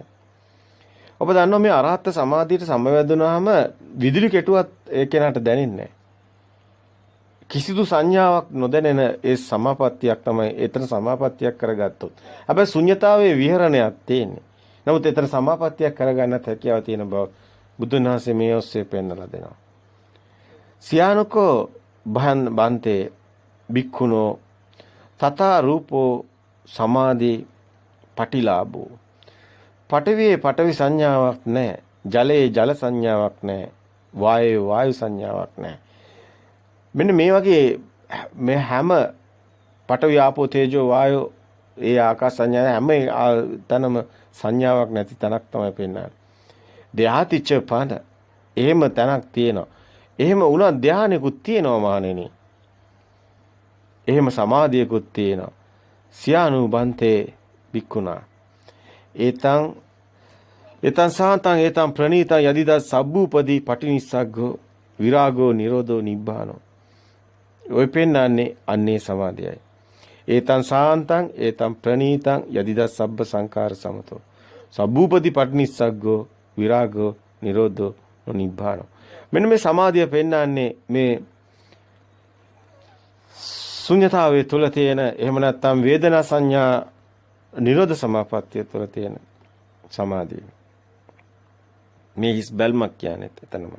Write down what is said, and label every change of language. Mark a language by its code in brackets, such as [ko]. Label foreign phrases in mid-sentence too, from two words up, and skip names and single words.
[si] ඔබ දන්නවා මේ අරහත් සමාධියට සමවැදුනහම විදුලි කෙටුවත් ඒ කෙනාට දැනෙන්නේ නැහැ. කිසිදු සංඥාවක් නොදැනෙන ඒ සමාපත්තියක් තමයි එතන සමාපත්තියක් කරගත්තොත්. හැබැයි ශුන්්‍යතාවයේ විහරණයක් තියෙන්නේ. නමුත් එතන සමාපත්තියක් කරගන්නත් හැකියාව තියෙන බව බුදුන් වහන්සේ මේ ඔස්සේ පෙන්වලා දෙනවා. [pi] සියානුකෝ බන්තේ බික්ඛුනෝ තථා රූපෝ සමාධි පටිලාභෝ. [si] පඨවියේ පඨවි සංඥාවක් නැහැ. ජලයේ ජල සංඥාවක් නැහැ. වායයේ වායු සංඥාවක් නැහැ. මෙන්න මේ වගේ මේ හැම [pi] පඨවි ආපෝ තේජෝ වායෝ [si] ඒ ආකාශ සංඥා හැම තැනම සංඥාවක් නැති තැනක් තමයි පෙන්වන්නේ. ධාතිච්ච පන එහෙම තැනක් තියෙනවා. එහෙම වුණා ධානයකුත් තියෙනවා මහණෙනි. එහෙම සමාධියකුත් තියෙනවා. [pi] සියානුබන්තේ බික්කුණා. ඒතං සාන්තං ඒතං ප්‍රණීතං යදිදා සබ්බූපදී පටිනිස්සග්ගෝ විරාගෝ නිරෝධෝ නිබ්බානෝ. [si] ඔය පෙන්නන්නේ අන්නේ සමාධියයි. [pi] ඒතං සාන්තං ඒතං ප්‍රණීතං යදිදා සබ්බ සංඛාර සමතෝ සබ්බූපදී පටිනිස්සග්ගෝ විරාගෝ නිරෝධෝ නිබ්බානෝ. [si] මෙන්න මේ සමාධිය පෙන්නන්නේ මේ ශුන්‍යතාවයේ තුල තියෙන එහෙම නැත්නම් වේදනා සංඥා නිරෝධ සමාපත්තිය තුල තියෙන සමාධිය. මේ හිස් බැල්මක් කියන්නේ එතනමයි.